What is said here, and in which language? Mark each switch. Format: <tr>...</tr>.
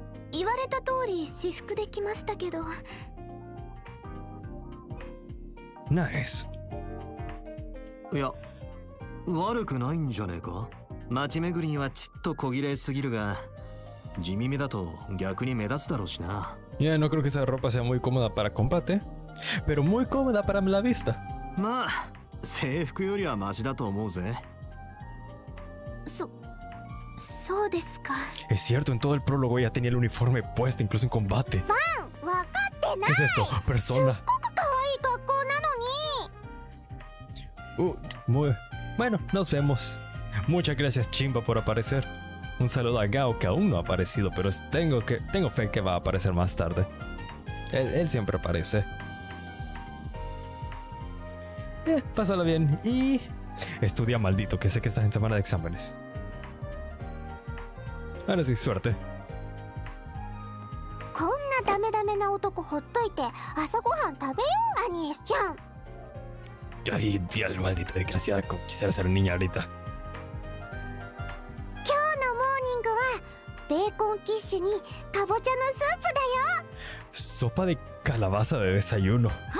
<ja>言われた通り私服で来ましたけど。</ja> <en>Nice.</en> <ja>いや、悪くないんじゃねえか。街巡りにはちっと小綺麗すぎるが、地味めだと逆に目立つだろうしな。</ja> <es>Ya, no creo que esa ropa sea muy cómoda para combate, pero muy cómoda para la vista.</es> <ja>まあ、制服よりはマシだと思うぜ。そうですか。</ja> <es>Es cierto, en todo el prólogo ella tenía el uniforme puesto, incluso en combate.</es> <ja>わかってない。</ja> <es>¿Qué es esto? Persona.</es> <ja>可愛い格好なのに。</ja> <es>Muy... Bueno, nos vemos. Muchas gracias, Chimba, por aparecer. Un saludo a Gao, que aún no ha aparecido, pero tengo fe que va a aparecer más tarde. Él siempre aparece. Pásala bien y... Estudia, maldito, que sé que estás en semana de exámenes. Ahora sí, suerte.</es> <ja>こんなダメダメな男ほっといて朝ごはん食べよう、アニエスちゃん。</ja> <es>Ay, tía, maldita desgraciada, como quisiera ser niña ahorita.</es> <ja>今日のモーニングはベーコンキッシュにかぼちゃのスープだよ。</ja> <es>Sopa de calabaza de desayuno.</es>